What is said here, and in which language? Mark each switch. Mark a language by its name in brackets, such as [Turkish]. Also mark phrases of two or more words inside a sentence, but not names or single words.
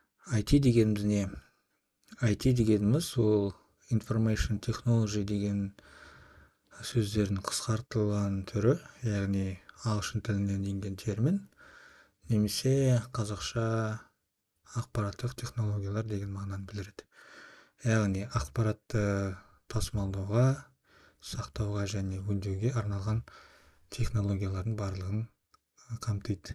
[Kazakh] IT дегеніміз не? IT дегеніміз ол [English] information technology [Kazakh] деген сөздердің қысқартылған түрі, яғни ағылшын тілінен енген термин, немесе қазақша ақпараттық технологиялар деген мағынаны білдіреді. Яғни ақпаратты тасымалдауға, сақтауға және өңдеуге арналған технологиялардың барлығын қамтиды.